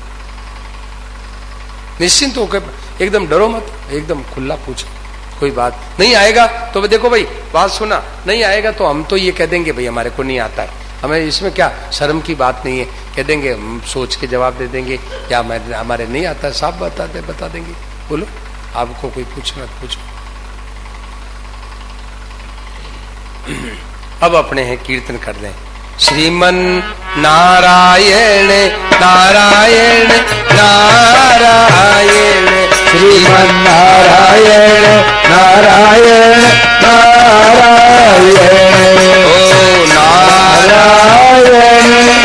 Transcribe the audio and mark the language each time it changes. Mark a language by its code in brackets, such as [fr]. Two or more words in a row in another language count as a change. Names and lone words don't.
[hi] निश्चिंत होकर, एकदम डरो मत, एकदम खुला पूछो, कोई बात नहीं आएगा तो देखो भाई, बात सुना, नहीं आएगा तो हम तो ये कह देंगे भाई हमारे को नहीं आता है, हमें इसमें क्या शर्म की बात नहीं है, कह देंगे, हम सोच के जवाब दे देंगे, या हमारे नहीं आता, साफ बता देंगे। बोलो, आपको कोई पूछना तो पूछो। अब अपने हैं कीर्तन कर लें। श्रीमन नारायण नारायण नारायण, श्रीमन नारायण नारायण नारायण, ओ नारायण